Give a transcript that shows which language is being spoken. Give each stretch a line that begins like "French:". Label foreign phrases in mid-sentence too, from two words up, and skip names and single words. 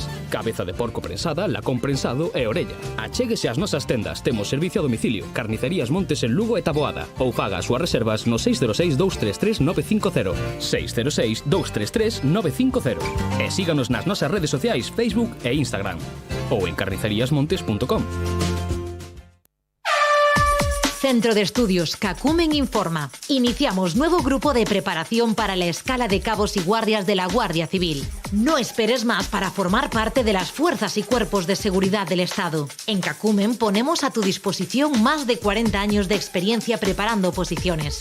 Galician: Cabeza de porco prensada, lacón prensado e orella. Achéguese ás nosas tendas, temos servicio a domicilio. Carnicerías Montes en Lugo e Taboada, ou faga as súas reservas no 606 233 950, 606 233 950, e síganos nas nosas redes sociais Facebook e Instagram, ou en carniceriasmontes.com.
Spanish: Centro de Estudios Cacumen informa. Iniciamos nuevo grupo de preparación para la escala de cabos y guardias de la Guardia Civil. No esperes más para formar parte de las fuerzas y cuerpos de seguridad del Estado. En Cacumen ponemos a tu disposición más de 40 años de experiencia preparando oposiciones.